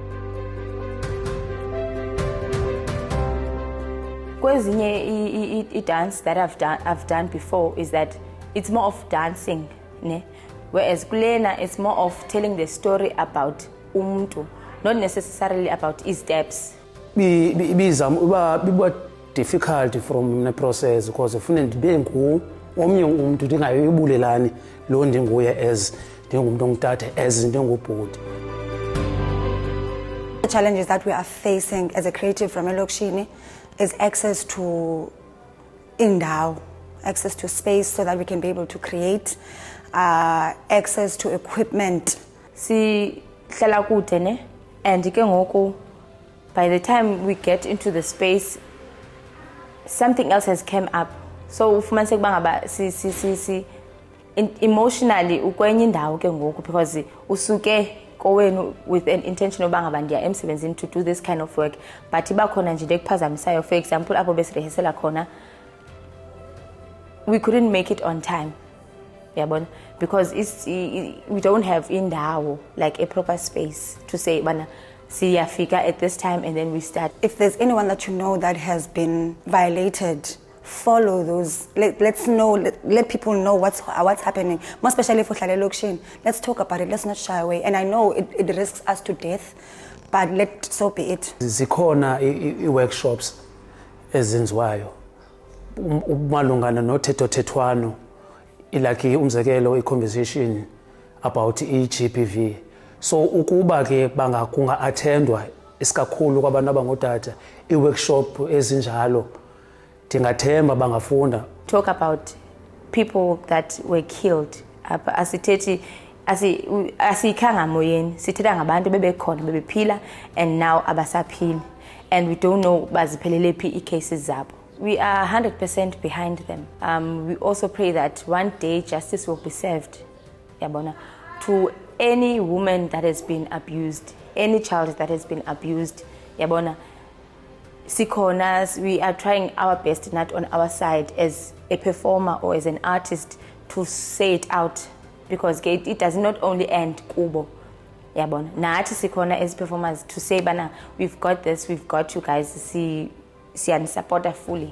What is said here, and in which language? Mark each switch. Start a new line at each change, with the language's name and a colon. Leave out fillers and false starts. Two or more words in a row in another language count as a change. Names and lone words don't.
English: Kwezinye dance that I've done before is that it's more of dancing, ne? Whereas kulena it's more of telling the story about umuntu, not necessarily about his steps.
Xhosa: Biba difficult from the process because ufuna ndibe omnye umuntu ndingayibulelani lo ndinguye as ndingumuntu ongutata as ndingubhuti.
English: The challenges that we are facing as a creative from Elokishini is access to indawo, access to space so that we can be able to create, access to equipment.
Xhosa: Si hlala kude ne,
English: and
Xhosa: ke ngoku
English: by the time we get into the space something else has come up, so
Xhosa: ufumaniseka bangaba si
English: emotionally
Xhosa: ukwenye indawo ke ngoku
English: because
Xhosa: usuke kowenu
English: with an intention
Xhosa: obangaba ndiya emsebenzini
English: to do this kind of work, but
Xhosa: ibakhona nje ekuphazamisayo.
English: For example,
Xhosa: apho besirehesela khona
English: we couldn't make it on time, yabona, because we don't have indawo, like a proper space to say
Xhosa: bana siyafika
English: at this time and then we start. If there's anyone that you know that has been violated, follow those. Let's know. Let people know what's happening. More especially for Hlale Lokishini. Let's talk about it. Let's not shy away. And I know it risks us to death, but so be it.
Xhosa: Zikhona workshops ezenziwayo malungana nothetho-thethwano, ilaki umzekelo i-
English: conversation about
Xhosa: i-GBV. So ukuba ke kunga-attendwa isikakhulu kwabantu abangootata i-workshop ezinjalo, ndingathemba bangafunda.
English: Talk about people that were killed.
Xhosa: Asithethi asiyikhanga moyeni, sithetha ngabantu bebekhona bebephila
English: and now
Xhosa: abasaphili,
English: and we don't know
Xhosa: baziphelele phi i-cases zabo.
English: We are 100% behind them. We also pray that one day justice will be served, yabona, to any woman that has been abused. any child that has been abused
Xhosa: yabona sikhona
English: we are trying our best not on our side as a performer or as an artist to say it out because it does not only end
Xhosa: kubo yabona nathi sikhona
English: as performers to say bana we've got this, we've got you guys, siyanisupport fully.